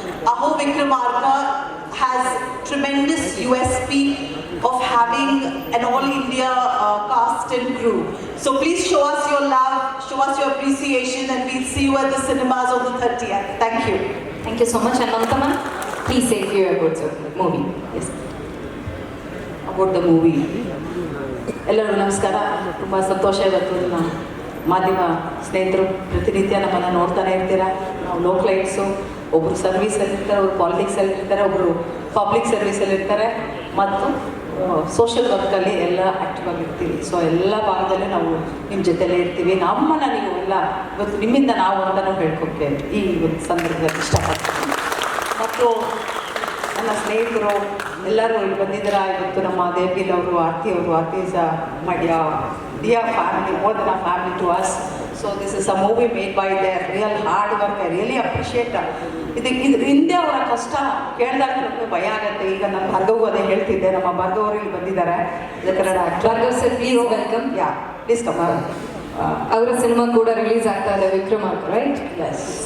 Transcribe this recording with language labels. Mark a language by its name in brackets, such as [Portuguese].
[English] Aho Vikramarka has tremendous USP of having an all-India cast and crew. So please show us your love, show us your appreciation, and we'll see you at the cinemas on the 30th. Thank you. Thank you so much. And Mamta ma'am, please say a few words of the movie. Yes. About the movie. [Kannada] ಎಲ್ಲರಿಗೂ ನಮಸ್ಕಾರ. ತುಂಬ ಸಂತೋಷ ಇವತ್ತು ನಮ್ಮ ಮಾಧ್ಯಮ ಸ್ನೇಹಿತರು ಪ್ರತಿನಿತ್ಯ ನಮ್ಮನ್ನು ನೋಡ್ತಾನೆ ಇರ್ತೀರ. ನಾವು ಲೋಕಲೈಟ್ಸು, ಒಬ್ಬರು ಸರ್ವೀಸಲ್ಲಿ ಇರ್ತಾರೆ, ಒಬ್ಬರು ಪಾಲಿಟಿಕ್ಸಲ್ಲಿ ಇರ್ತಾರೆ, ಒಬ್ಬರು ಪಬ್ಲಿಕ್ ಸರ್ವೀಸಲ್ಲಿ ಇರ್ತಾರೆ ಮತ್ತು ಸೋಷಿಯಲ್ ವರ್ಕಲ್ಲಿ ಎಲ್ಲ ಆ್ಯಕ್ಟಿವ್ ಆಗಿರ್ತೀವಿ. ಸೊ ಎಲ್ಲ ಭಾಗದಲ್ಲೂ ನಾವು ನಿಮ್ಮ ಜೊತೆಲೇ ಇರ್ತೀವಿ. ನಮ್ಮನ್ನು ನೀವು ಎಲ್ಲ ಇವತ್ತು ನಿಮ್ಮಿಂದ ನಾವು ಅಂತಲೂ ಹೇಳ್ಕೊಕ್ಕೆ ಈ ಒಂದು ಸಂದರ್ಭದಲ್ಲಿ ಇಷ್ಟಪಡ್ತೀನಿ. ಮತ್ತು ನನ್ನ ಸ್ನೇಹಿತರು ಎಲ್ಲರೂ ಇಲ್ಲಿ ಬಂದಿದ್ದೀರಾ. ಇವತ್ತು ನಮ್ಮ ದೇವ್ಗಿಲ್ ಅವರು, [English] Aarti is dear family, more than a family to us. So this is a movie made by their real hard work. I really appreciate [Kannada] ಇದು ಹಿಂದೆ ಅವರ ಕಷ್ಟ ಕೇಳಿದಾಗ ನಮಗೆ ಭಯ ಆಗುತ್ತೆ. ಈಗ ನಮ್ಮ ಭಾರ್ಗವ್ ಅದೇ ಹೇಳ್ತಿದ್ದೆ, ನಮ್ಮ ಭಾರ್ಗವ್ ಅವರು ಇಲ್ಲಿ ಬಂದಿದ್ದಾರೆ. Kannada [English] Bhargav sir, please welcome. Yeah please come. [Kannada] ಅವರ ಸಿನಿಮಾ ಕೂಡ ರಿಲೀಸ್ ಆಗ್ತಾ ಇದೆ, ವಿಕ್ರಮಾರ್ಕ, ರೈಟ್? [English] Yes.